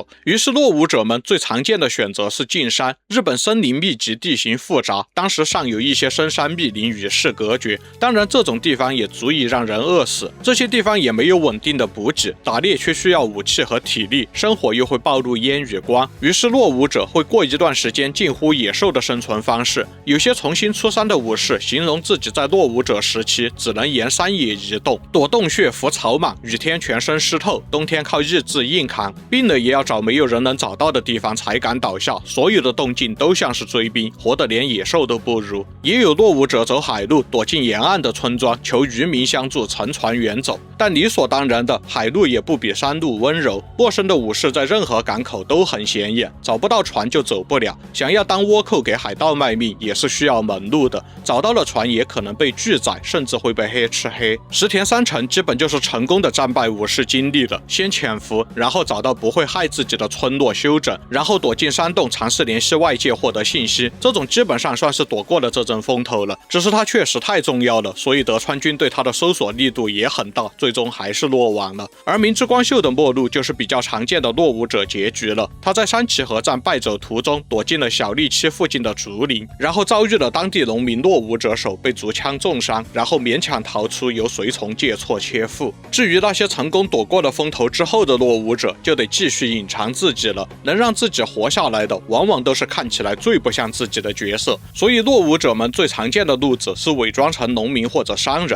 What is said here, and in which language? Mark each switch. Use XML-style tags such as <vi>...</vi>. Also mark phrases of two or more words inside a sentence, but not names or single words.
<zh>於是落伍者們最常見的選擇是進山。日本森林密集，地形複雜，當時尚有一些深山密林與世隔絕，當然這種地方也足以讓人餓死。這些地方也沒有穩定的補給，打獵卻需要武器和體力，生活又會暴露煙與光，於是落伍者會過一段時間近乎野獸的生存方式。有些重新出山的武士形容自己在落伍者時期只能沿山野移動，躲洞穴、伏草莽，雨天全身濕透，冬天靠意志硬扛，病了也要找沒有人能找到的地方才敢倒下。所有的动静都像是追兵，活得连野獸都不如。也有落伍者走海路，躲进沿岸的村莊，求漁民相助，乘船遠走。但理所當然的，海路也不比山路溫柔。陌生的武士在任何港口都很顯眼，找不到船就走不了。想要當倭寇給海盜賣命，也是需要門路的，找到了船也可能被拒載，甚至會被黑吃黑。石田三成基本就是成功的戰敗武士經歷了，先潛伏，然後找到不會害自己的村落休整，然後躲進山洞嘗試聯繫外界獲得信息，這種基本上算是躲過了這陣風頭了。只是他確實太重要了，所以德川軍對他的搜索力度也很大，最終還是落網了。而明智光秀的末路就是比較常見的落伍者結局了，他在山崎河站敗走途中躲進了小利期附近的竹林，然後遭遇了當地農民落伍者手，被竹槍重傷，然後勉強逃出，由隨從借錯切腹。至於那些成功躲過了風頭之後的落伍者，就得繼續隱藏自己了，能讓自己活下來的往往都是看起來最不像自己的角色，所以落伍者們最常見的路子是偽裝成農民或者商人。</zh>